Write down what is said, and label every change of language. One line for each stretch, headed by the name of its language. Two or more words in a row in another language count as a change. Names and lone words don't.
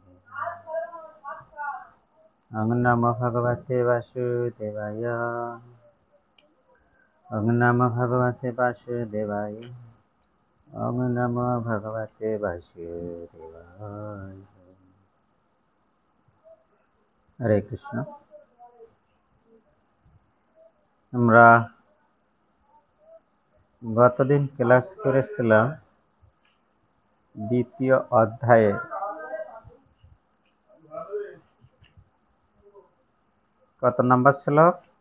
Sanskrit: ओं नमो भगवते वासुदेवाय। ओं नमो भगवते वासुदेवाय। ओं नमो भगवते वासुदेवाय। हरे कृष्ण।
Bangla: আমরা গতদিন ক্লাস করেছিলাম দ্বিতীয় অধ্যায়ে কত নাম্বার শ্লোক?